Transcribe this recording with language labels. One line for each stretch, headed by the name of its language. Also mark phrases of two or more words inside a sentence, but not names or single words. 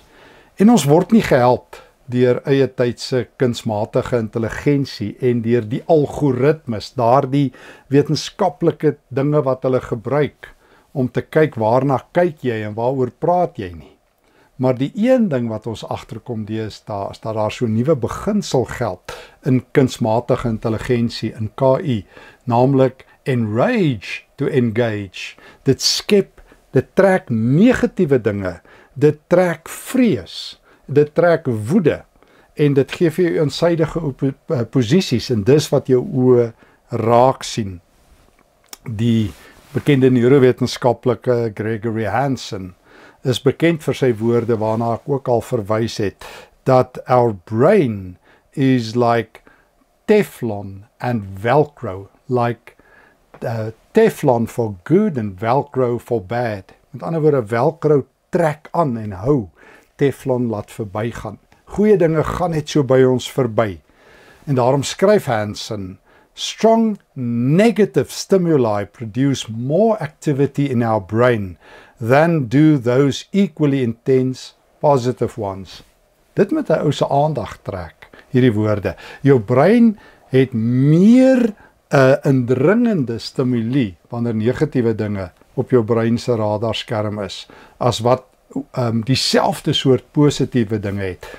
Afrikaans: En ons word nie gehelp deur eie tydse kunsmatige intelligensie en deur die algoritmes, daardie wetenskaplike dinge wat hulle gebruik om te kyk waarna kyk jy en waaroor praat jy nie. Maar die een ding wat ons agterkom deesdae is dat daar so 'n nuwe beginsel geld in kunsmatige intelligensie, in KI, naamlik
English: enrage to engage.
Afrikaans: Dit skep, dit trek negatiewe dinge, dit trek vrees, dit trek woede en dit gee vir jou eensidige posisies en dis wat jou oë raak sien. Die bekende neurowetenskaplike Gregory Hansen is bekend vir sy woorde waarna ek ook al verwys het, dat
English: our brain is like Teflon and Velcro, like Teflon for good and Velcro for bad.
Afrikaans: Met ander woorde, Velcro trek aan en hou, Teflon laat verbygaan. Goeie dinge gaan net so by ons verby. En daarom skryf Hansen,
English: "Strong negative stimuli produce more activity in our brain than do those equally intense positive ones."
Afrikaans: Dit moet 'n ou se aandag trek, hierdie woorde. Jou brein het meer indringende stimuli wanneer negatiewe dinge op jou brein se radarskerm is, as wat dieselfde soort positiewe dinge het.